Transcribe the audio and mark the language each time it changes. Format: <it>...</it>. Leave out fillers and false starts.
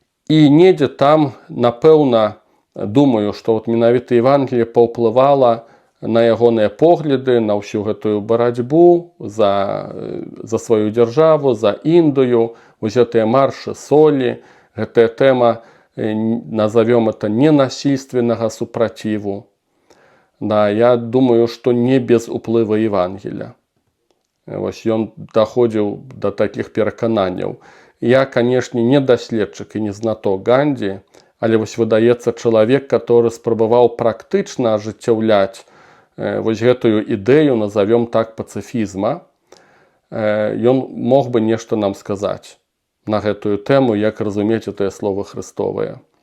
<be>І недзе там, напэўна, думаю, што вот менавіта Евангелие паўплывала на ягоныя погляды, на ўсю гэтую барацьбу за сваю дзяржаву, за Індыю, вось гэтыя маршы солі, гэтая тэма,</be> <ru>назовем это, ненасильственного супротиву. Да, я думаю, что не без уплыва Евангелия.</ru> <be>Вось ён доходил до таких перакананняў. Я, конечно, не даследчык</be> <ru>и не знаток</ru> <be>Ганді, але вось выдаецца чалавек, который спрабаваў практычна ажыццяўляць вось гэтую ідэю, назовем так, пацыфізма. Ён мог бы нешта нам сказаць на гэтую тэму, як разумець гэтыя словы хрыстовыя.</be>